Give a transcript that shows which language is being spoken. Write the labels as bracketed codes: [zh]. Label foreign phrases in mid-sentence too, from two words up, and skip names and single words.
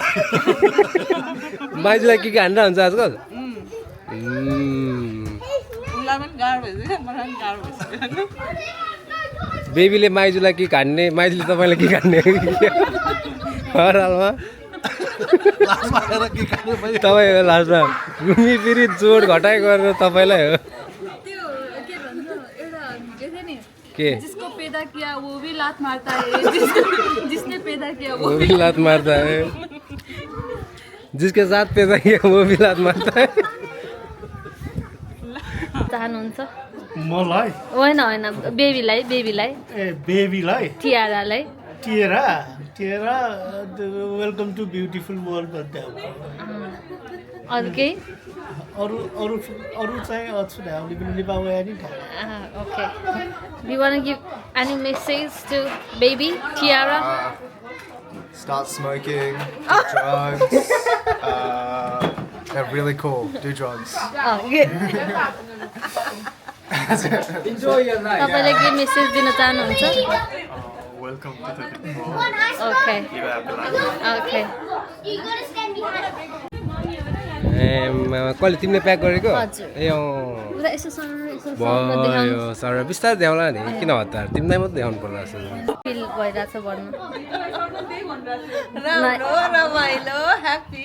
[ne] माइजूलाई के खानेर हुन्छ आजकल बेबीले माइजूलाई के खान्ने माइजूले तपाईँलाई के खान्ने हर हालमा तपाईँ लास्टमा घुमी फेरि जोड घटाइ गरेर तपाईँलाई हो के [hi] जिसको पैदा किया वो भी लात मारता है जिसने पैदा किया वो भी लात मारता है जिसके साथ पैदा किया वो भी लात मारता है [ne] चाहनुहुन्छ मलाई होइन होइन बेबीलाई बेबीलाई ए बेबीलाई टियारालाई टिएरा टिएरा [en] welcome to beautiful world [ne] भन्दै हो अरू केही अरू अरू अरू चाहिँ अछु हामीले पनि नेपालमा नि [en] okay. Do you want to give any message to baby Tiara? Start smoking, do drugs. They're really cool. Do drugs. Enjoy your life. [ne] तपाईँले के मेसेज दिन चाहनुहुन्छ? [en] Welcome to the world. Okay. Live a happy life. Okay. [ne] कहिले तिमीले प्याक गरेको हजुर। ए उता यसो सर यसो भयो सर बिस्तारै देखाउला नि किन हतार तिमीलाई मात्रै देखाउनु पर्ला जस्तो फिल भइरहेछ भन्नु रमाइलो ह्याप्पी